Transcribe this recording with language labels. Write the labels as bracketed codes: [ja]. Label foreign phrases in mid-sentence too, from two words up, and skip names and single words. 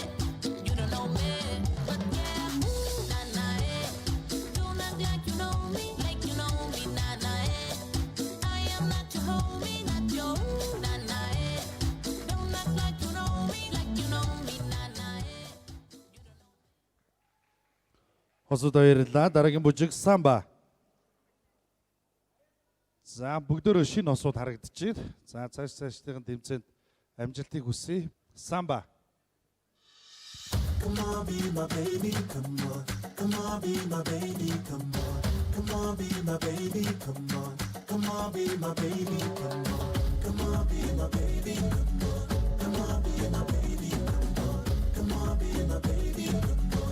[en] You don't know me, but yeah. Nah, nah, eh. Don't act like you know me, like you know me. Nah, nah, eh. I am not your homie, not your nah, nah, eh. Don't act like you know me, like you know me. Nah, nah, eh. [mn] Хосууд баярлалаа. Дараагийн бүжиг самба. За бүгдөө шинэ хосууд харагдчихээн. За цаашдын тэмцээнд амжилтыг хүсье. Самба. [en] Come on, be my baby, come on. Come on, be my baby, come on. Come on, be my baby, come on. Come on, be my baby, come on. Come on, be my baby, come on. Come on, be my baby, come on. Come on, be my baby, come on.